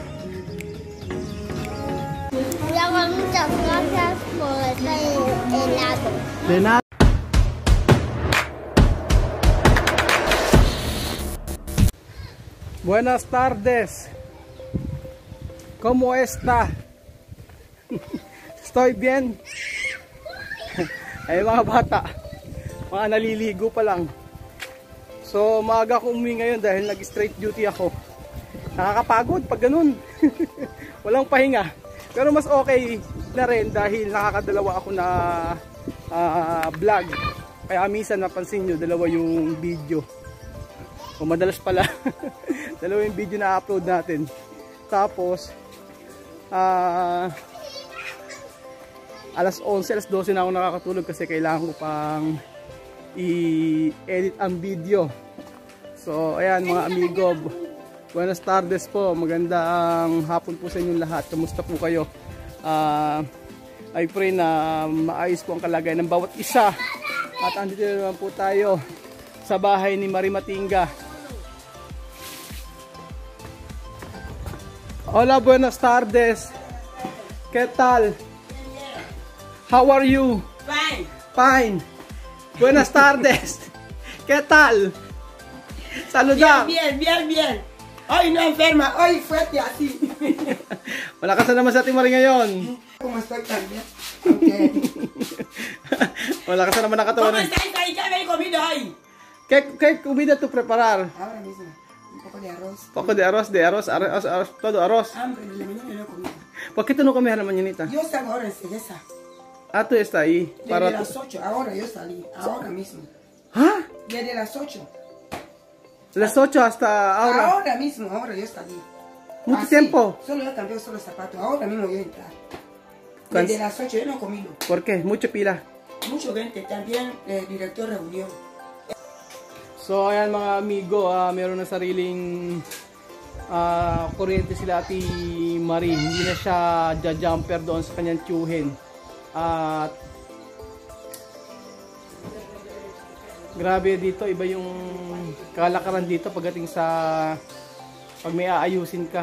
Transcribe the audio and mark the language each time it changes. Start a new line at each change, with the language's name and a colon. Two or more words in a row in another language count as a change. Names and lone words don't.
Spanish: Muchas gracias por este helado. De nada. Buenas tardes. ¿Cómo está? Estoy bien.
Filipino: Ay mga bata, mga naliligo pa lang. So maaga akong umuwi ngayon dahil nag-
English: straight duty
Filipino: ako. Nakakapagod pag ganun. Walang pahinga. Pero mas okay na rin dahil nakakadalawa ako na vlog. Kaya minsan napansin nyo, dalawa yung video. O madalas pala, dalawa yung video na upload natin. Tapos alas 11, alas 12 na ako nakakatulog kasi kailangan ko pang i-edit ang video. So ayan mga amigo,
Spanish: buenas tardes
Filipino: po, magandang hapon po sa inyong lahat. Kamusta po kayo?
English: I pray
Filipino: na maayos po ang kalagayan ng bawat isa. At andito naman po tayo sa bahay ni Marie Matinga.
Spanish: Hola, buenas tardes. ¿Qué tal?
English: How are you? Fine. Fine.
Spanish: Buenas tardes. ¿Qué tal? Saluda. Bien, bien, bien. Hoy no enferma, hoy fuerte así.
Filipino: Malakas na naman sa ating Marie ngayon.
Spanish: ¿Cómo estoy también? Okay.
Filipino: Malakas na naman ang katawan.
Spanish: ¿Cómo estáis ahí? ¿Qué habéis comido hoy? ¿Qué comida tú preparar? Ahora mismo, un poco de arroz. Poco de arroz, todo arroz. Hambre, en la mañana no he comido. ¿Por qué tú no comes a la mañanita? Yo salgo ahora en Cegesa. Ah, tú estás ahí. Desde las 8, ahora yo salí, ahora mismo. ¿Ah? Desde las 8. Las 8 hasta ahora. Ahora mismo, ahora yo salí. ¿Mucho Así, tiempo? Solo yo cambié solo zapatos, ahora mismo voy a entrar. ¿Cuánto? Desde las 8 yo no he comido. ¿Por qué? Mucho pila. Mucho gente, también el director reunión.
Filipino: So ayan mga amigo, meron na sariling kuryente sila Ate Marie. Hindi na siya jumper doon sa kanyang tiyuhin. At grabe dito, iba yung kalakaran dito pagdating sa pag may aayusin ka.